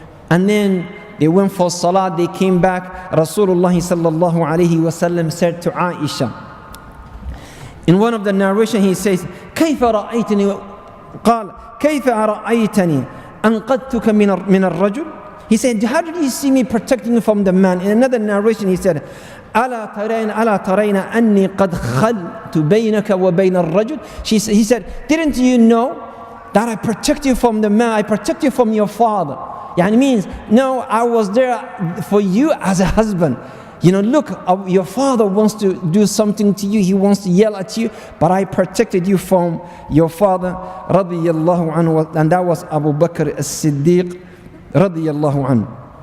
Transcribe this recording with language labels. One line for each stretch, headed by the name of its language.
English: And then they went for salah, they came back. Rasulullah sallallahu alaihi wasallam said to Aisha, in one of the narration he says,
Arabic: كيف رأيتني قال كيف رأيتني أنقذتك من الرجل.
English: He said, how did you see me protecting you from the man? In another narration he said,
Arabic: ألا ترين أني قد خلت بينك وبين الرجل.
English: He said, didn't you know that I protect you from the man, I protect you from your father? Yeah, it means, no, I was there for you as a husband. Look, your father wants to do something to you, he wants to yell at you, but I protected you from your father, radiyallahu anhu, and that was Abu Bakr as-Siddiq, radiyallahu anhu.